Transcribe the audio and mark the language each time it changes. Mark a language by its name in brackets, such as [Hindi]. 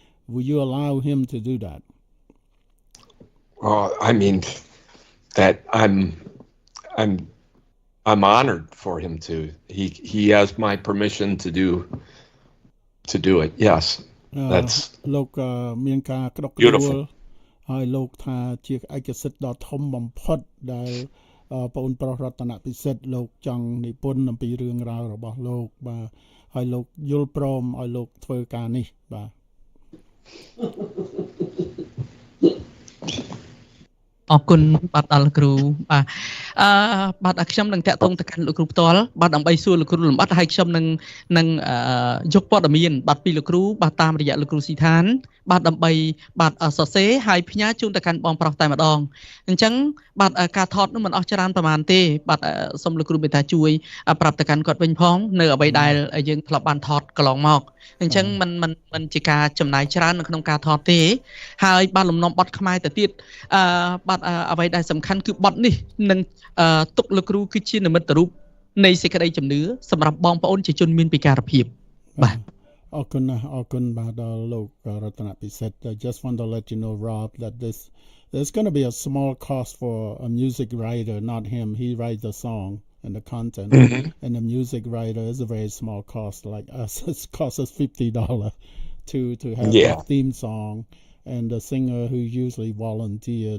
[English] Will you allow Him to do that? I mean, that I'm honored for him to. He has my permission to do it. Yes, that's [Khmer] លោកមានការក្តុកក្តួល [English] beautiful. [Khmer] ហើយលោកថាជាឯកសិទ្ធិដ៏ធំបំផុតដែលបងប្រុសរតនពិសិដ្ឋលោកចង់និពន្ធអំពីរឿងរ៉ាវរបស់លោកបាទហើយលោកយល់ព្រមឲ្យលោកធ្វើការនេះបាទ អរគុណបាទដល់លោកគ្រូបាទបាទខ្ញុំនឹងតាក់ទងទៅកាន់លោកគ្រូផ្ទាល់បាទដើម្បីសួរលោកគ្រូលំអិតហើយខ្ញុំនឹងយកព័ត៌មានបាទពីលោកគ្រូបាទតាមរយៈលោកគ្រូស៊ីឋានបាទដើម្បីបាទសរសេរហើយផ្ញើជូនទៅកាន់បងប្រុសតែម្ដងអញ្ចឹងបាទការថតនោះមិនអស់ច្រើនប្រហែលទេបាទសូមលោកគ្រូមេត្តាជួយប្រាប់ទៅកាន់គាត់វិញផងនៅអ្វីដែលយើងធ្លាប់បានថតកន្លងមកអញ្ចឹង มันជាការចំណាយច្រើននៅក្នុងការថតទេហើយបាទលំនាំបទខ្មែរទៅទៀតបាទអ្វីដែលសំខាន់គឺបទនេះនឹងទុកលោកគ្រូគឺជានិមិត្តរូបនៃសេចក្តីជំនឿសម្រាប់បងប្អូនជាជនមានពិការភាពបាទ អរគុណបាទដល់លោករតនពិសិដ្ឋ [English] I just want to let you know Rob that there's going to be a small cost for a music writer, not him. He writes the song and the content, and the music writer is a very small cost. Like us, it costs us $50 to have a theme song, and the singer who usually volunteer.